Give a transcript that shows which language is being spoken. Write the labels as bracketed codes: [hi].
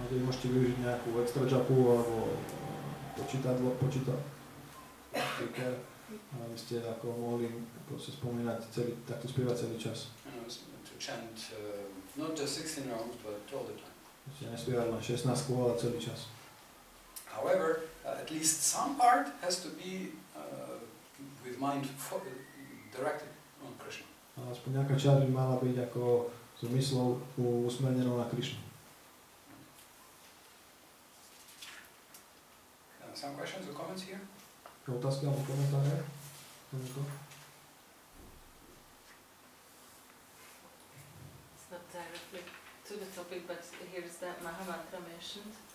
[sk] No, vy môžete využiť nejakú extra japu alebo počítadlo, aby ste ako mohli spomínať takto spievať celý čas. [en] To chant not just 16 rounds, but all the time. [sk] Ste nespievali len 16 kôl, ale celý čas. [en] However, at least some part has to be with mind directed on Krishna. [sk] A aspoň nejaká časť by mala byť ako s myslou usmernenou na Krišnu. [en] Some questions or comments here? [sk] Otázky alebo komentáre? [en] It's not directly to the topic, but here's that Maha Mantra mentioned.